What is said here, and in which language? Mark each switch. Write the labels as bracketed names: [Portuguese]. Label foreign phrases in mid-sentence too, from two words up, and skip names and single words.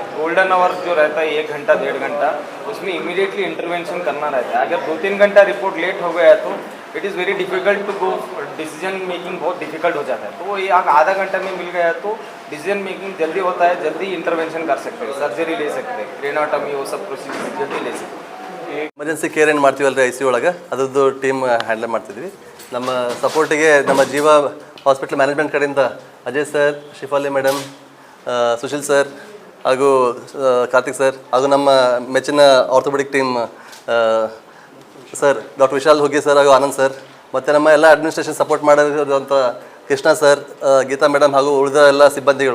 [English] golden hour [Hindi] जो रहता है 1 घंटा 1.5 घंटा, उसमें [English] immediately intervention [Hindi] करना रहता है। अगर 2-3 घंटा रिपोर्ट लेट हो गया तो [English] it is very difficult to go, decision making [Hindi] बहुत डिफिकल्ट हो जाता है। तो वो ये आधा घंटा में मिल गया तो [English] decision making [Hindi] जल्दी होता है, जल्दी इंटरवेंशन कर सकते हैं, सर्जरी ले सकते हैं, क्रेनाटमी वो सब प्रोसीजर जल्दी ले सकते हैं। [English] emergency care [Kannada] ಏನು ಮಾಡ್ತೀವಲ್ಲ ಐ ಸಿ ಒಳಗೆ, ಅದರದ್ದು [English] team handle [Kannada] ಮಾಡ್ತಿದ್ವಿ. ನಮ್ಮ ಸಪೋರ್ಟಿಗೆ ನಮ್ಮ ಜೀವ ಹಾಸ್ಪಿಟಲ್ ಮ್ಯಾನೇಜ್ಮೆಂಟ್ ಕಡೆಯಿಂದ ಅಜಯ್ ಸರ್, ಶಿಫಾಲಿ ಮೇಡಮ್, ಸುಶೀಲ್ ಸರ್ ಹಾಗೂ ಕಾರ್ತಿಕ್ ಸರ್, ಹಾಗೂ ನಮ್ಮ ಮೆಚ್ಚಿನ [English] orthopedic team [Kannada] ಸರ್ ಡಾಕ್ಟರ್ ವಿಶಾಲ್ ಹುಗ್ಗಿ ಸರ್ ಹಾಗೂ ಆನಂದ್ ಸರ್, ಮತ್ತು ನಮ್ಮ ಎಲ್ಲ [English] administration support [Kannada] ಮಾಡಿರುವಂಥ ಕೃಷ್ಣ ಸರ್, ಗೀತಾ ಮೇಡಮ್ ಹಾಗೂ ಉಳಿದ ಎಲ್ಲ ಸಿಬ್ಬಂದಿಗಳು.